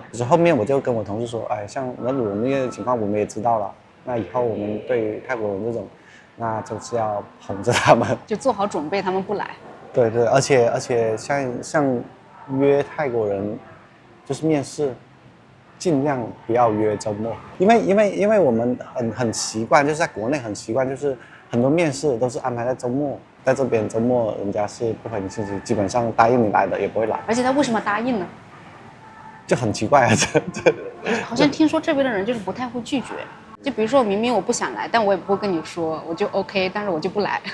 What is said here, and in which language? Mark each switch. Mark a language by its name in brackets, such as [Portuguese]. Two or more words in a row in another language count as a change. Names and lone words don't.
[Chinese] 就是後面我就跟我同事說，哎，像我們那個情況我們也知道了，那以後我們對於泰國人這種，那就是要哄着他們，就做好準備，他們不來。對對，而且像約泰國人，就是面試，盡量不要約周末，因為我們很習慣，就是在國內很習慣，就是很多面試都是安排在周末，在這邊周末人家是不回你信息，基本上答應你來的也不會來。而且他為什麼答應呢？就很奇怪啊，好像聽說這邊的人就是不太會拒絕，就比如說明明我不想來，但我也不會跟你說，我就 OK， 但是我就不來。